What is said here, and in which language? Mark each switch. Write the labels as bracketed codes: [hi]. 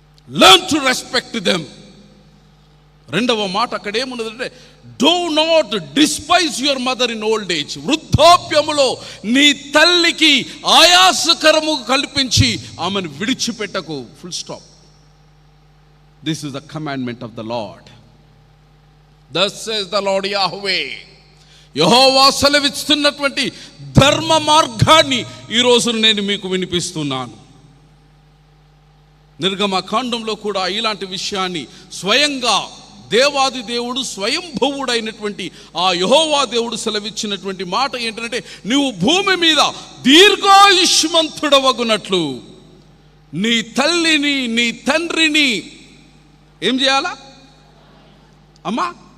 [en] Learn to respect them. [te] రెండవ మాట అక్కడ ఏమున్నదంటే, [en] Do not despise your mother in old age. [te] వృద్ధాప్యములో నీ తల్లికి ఆయాసకరము కల్పించి ఆమెను విడిచిపెట్టకు. [en] Full stop. This is the commandment of the lord. thus says the Lord Yahweh. [te] యెహోవా సెలవిస్తున్నటువంటి ధర్మ మార్గాన్ని ఈరోజు నేను మీకు వినిపిస్తున్నాను. నిర్గమకాండంలో కూడా ఇలాంటి విషయాన్ని స్వయంగా దేవాది దేవుడు స్వయంభవుడైనటువంటి ఆ యెహోవా దేవుడు సెలవిచ్చినటువంటి మాట ఏంటంటే, నువ్వు భూమి మీద దీర్ఘాయుష్మంతుడవగునట్లు నీ తల్లిని నీ తండ్రిని ఏం చేయాలా అమ్మా?